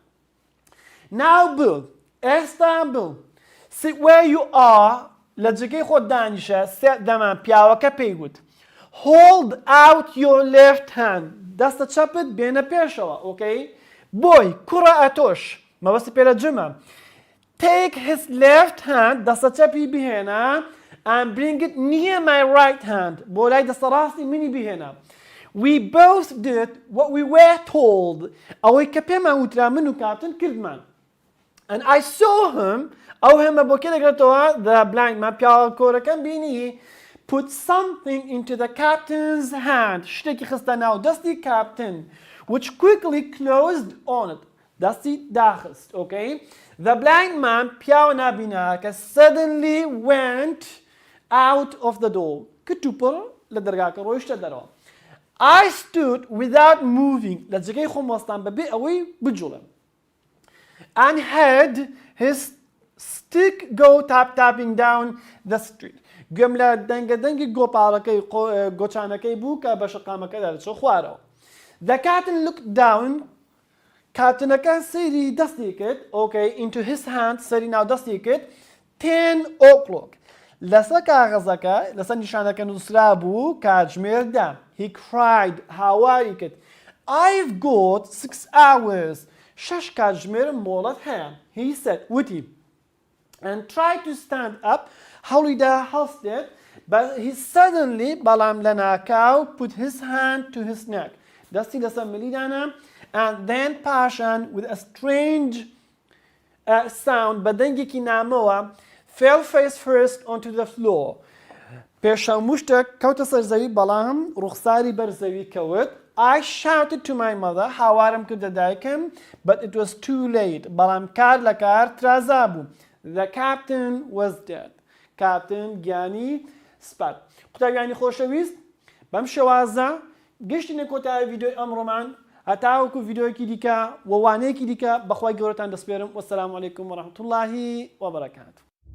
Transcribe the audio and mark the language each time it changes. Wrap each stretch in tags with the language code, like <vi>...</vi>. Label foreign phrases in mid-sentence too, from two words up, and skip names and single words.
<en>Now Bill, ئێستا Bill, sit where you are,</en> <ckb>لە جگەی خۆت دانیشە, سێ دەمان پیاوەکە پێی گوت.</ckb> <en>Hold out your left hand,</en> <ckb>دەستە چەپت بێنە پێشەوە, okay? بۆی, کوڕە ئەتۆش, مەبەستی پێ لە جمە.</ckb> <en>Take his left hand,</en> <ckb>دەستە چەپی بهێنە,</ckb> <en>and bring it near my right hand,</en> <ckb>بۆ لای دەستە ڕاستی منی بهێنە.</ckb> <en>We both did what we were told,</en> <ckb>ئەوەی کە پێمان وترا من و کاپتن کردمان.</ckb> <en>And I saw him,</en> <ckb>ئەو هەمە بۆ کێ دەگرێتەوە,</ckb> <en>the blind man,</en> <ckb>پیاوە کۆرەکەم بینی,</ckb> <en>put something into the captain's hand,</en> <ckb>شتێکی خستە ناو دەستی کاپتن,</ckb> <en>which quickly closed on it,</en> <ckb>دەستی داخست, okay?</ckb> <en>The blind man,</en> <ckb>پیاوە نابیناکە,</ckb> <en>suddenly went out of the door,</en> <ckb>کتوپڕ لە دەرگاکە ڕۆیشتە دەرەوە.</ckb> <en>I stood without moving,</en> <ckb>لە جگەی خۆم وەستان بەبێ ئەوەی بجوڵم,</ckb> <en>and heard his stick go tapping down the street.</en> <ckb>گوێم لە دەنگەدەنگی گۆپاڵەکەی گۆچانەکەی بوو کە بە شەقامەکەدا دەچۆ خوارەوە.</ckb> <en>The captain looked down,</en> <ckb>کاپتنەکە سەیری دەستی کرد,</ckb> <en>okay, into his hand,</en> <ckb>سەری ناو دەستی کرد, 10 o'clock. لەسەر کاغەزەکە, لەسەر نیشانەکە نووسرا بوو کاتژمێر دا.</ckb> <en>He cried,</en> <ckb>هاواری کرد,</ckb> <en>I've got 6 hours.</en> <ckb>6 کاتژمێرم مۆڵەت هەیە.</ckb> <en>He said, وتی, and tried to stand up,</en> <ckb>هەوڵیدا هەڵستێت,</ckb> <en>but he suddenly,</en> <ckb>بەڵام لە ناکاو,</ckb> <en>put his hand to his neck,</en> <ckb>دەستی لەسەر ملیدانە,</ckb> <en>and then پاشان, with a strange sound,</en> <ckb>بە دەنگێکی نامەوە,</ckb> <en>fell face first onto the floor.</en> <ckb>پێشەموشتە کەوتە سەر زەوی, بەڵام ڕوخساری بەر زەوی کەوت.</ckb> <en>I shouted to my mother,</en> <ckb>هاوارم کردە دایکم,</ckb> <en>but it was too late,</en> <ckb>بەڵام کار لە کار ترازا بوو.</ckb> <en>The captain was dead.</en> <ckb>کاپتن گیانی سپات. قوتابیانی خۆشەویست, بەم شێوازە گەشتینە کۆتایی ڤیدیۆی ئەمڕۆمان, هەتاوەکو ڤیدیۆیەکی دیکە و وانەیەکی دیکە بەخوای گەورەتان دەسپێرم.</ckb> <ar>وەسەلام عەلەیکوم وەڕەحمەتوڵڵاهی وەبەرەکاتوو.</ar>